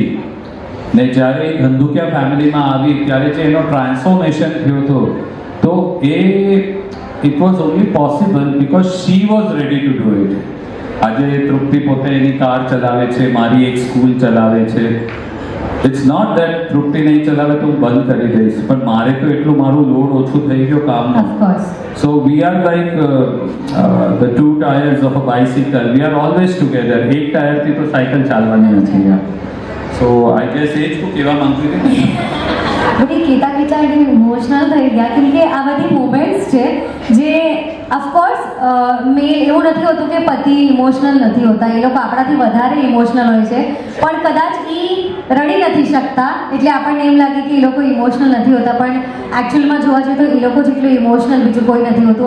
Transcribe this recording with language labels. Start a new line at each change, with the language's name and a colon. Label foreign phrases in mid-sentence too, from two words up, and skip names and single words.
Gujarati: ને જ્યારે એ ધંધુકિયા ફેમિલીમાં આવી ત્યારે જે એનો ટ્રાન્સફોર્મેશન થયો હતો, તો
English: It was only possible because she was ready to do it.
Gujarati: આજે તૃપ્તિ પોતે એની કાર ચલાવે છે, મારી એક સ્કૂલ ચલાવે છે.
English: It's not that
Gujarati: તૃપ્તિ નહીં ચલાવે તો હું બંધ કરી દઈશ, પણ મારે તો એટલું મારું લોડ ઓછું થઈ ગયો કામનું. ઓફકોર્સ.
English: So we are like the two tires of a bicycle. We are always together.
Gujarati: એક ટાયરથી તો સાયકલ ચાલવાની નથી યાર.
English: So I guess
Gujarati: એ જ હું કહેવા માંગતી હતી. બધી કહેતા ઇમોશનલ થઈ ગયા કેમ કે આ બધી મોમેન્ટ્સ છે જે ઓફકોર્સ મેલ એવું નથી હોતું કે પતિ ઇમોશનલ નથી હોતા, એ લોકો આપણાથી વધારે ઇમોશનલ હોય છે, પણ કદાચ એ રડી નથી શકતા એટલે આપણને એમ લાગે કે એ લોકો ઇમોશનલ નથી હોતા, પણ એકચ્યુઅલમાં જોવા જઈએ તો એ લોકો જેટલું ઇમોશનલ બીજું કોઈ નથી હોતું.